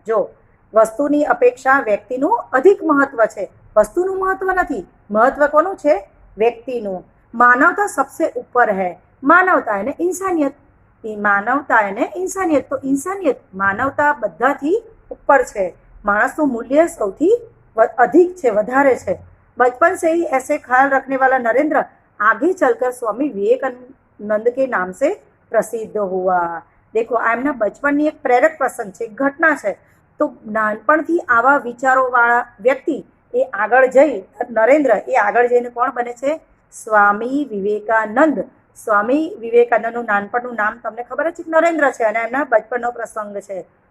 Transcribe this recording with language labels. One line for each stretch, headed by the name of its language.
Gujarati: જો વસ્તુની અપેક્ષા વ્યક્તિનું અધિક મહત્વ છે, વસ્તુનું મહત્વ નથી, મહત્વ કોનું છે, વ્યક્તિનું.
Hindi: માનવતા સબસે ઉપર હૈ,
Gujarati: માનવતા એને ઇન્સાનિયત, માનવતા એને ઇન્સાનિયત, તો ઇન્સાનિયત માનવતા બધાથી ઉપર છે, માણસનું મૂલ્ય સૌથી અધિક છે, વધારે છે.
Hindi: बचपन से ही ऐसे ख्याल रखने वाला नरेंद्र आगे चलकर स्वामी विवेकानंद के नाम से प्रसिद्ध हुआ.
Gujarati: देखो આ એમના બચપનની એક પ્રેરક પ્રસંગ છે, ઘટના છે. તો નાનપણથી આવા વિચારોવાળા વ્યક્તિ એ આગળ જઈ, નરેન્દ્ર એ આગળ જઈને કોણ બને છે, સ્વામી વિવેકાનંદ. સ્વામી વિવેકાનંદનું નાનપણનું નામ તમને ખબર છે, નરેન્દ્ર છે અને એમના બચપનનો પ્રસંગ છે.